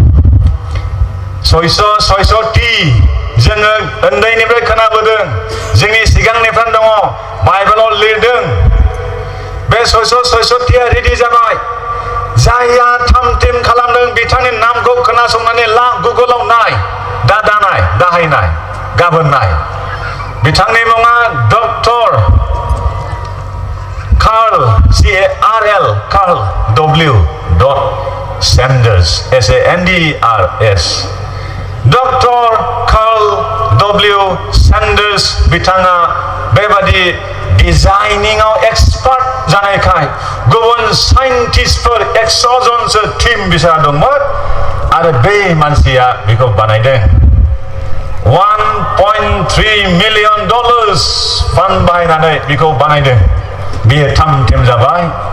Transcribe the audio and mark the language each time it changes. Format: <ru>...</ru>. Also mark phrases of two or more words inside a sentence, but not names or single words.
<brx>600 टी जोङो उन्दैनिफ्राय खोनाबोदों जोंनि सिगांनिफ्राय दङ बाइबेलाव लिरदों बे 600 टीया रेडि जाबाय जायहा थाम-थिम खालामदों बिथांनि नामखौ खोनासंनानै ला गुगोलाव नाय दाहाय नाय गाबोन नाय बिथांनि मुङा डक्टर कार्ल CARL कार्ल W. Sanders SANDERS डक्टर कार्ल W. Sanders बिथाङा बेबादि</brx> <en>designing expert</en> <brx>जानायखाय गुबुन साइन्टिस्टफोर 100 जनसो टीम बिसा दंमोन आरो बे मानसिया बेखौ बानायदों $1.3</brx> <en>million fund</en> <brx>बाहायनानै बेखौ बानायदों बियो थाम-थिम जाबाय</brx>